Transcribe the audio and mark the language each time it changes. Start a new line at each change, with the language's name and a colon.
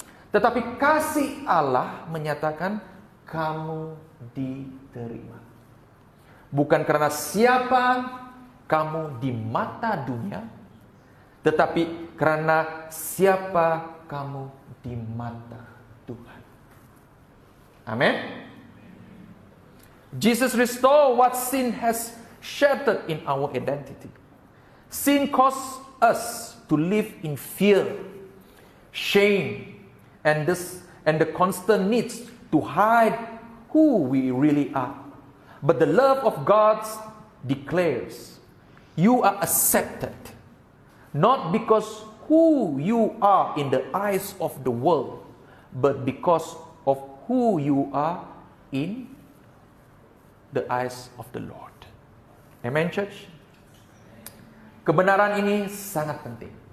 Malay: Tetapi kasih Allah menyatakan, kamu diterima. Bukan karena siapa kamu di mata dunia, tetapi karena siapa kamu di mata Tuhan. Amin.
English: Jesus restored what sin has shattered in our identity. Sin caused us to live in fear, shame, and the constant need to hide who we really are. But the love of God declares, you are accepted, not because who you are in the eyes of the world, but because of who you are in the eyes of the Lord. Amen, church?
Malay: Kebenaran ini sangat penting.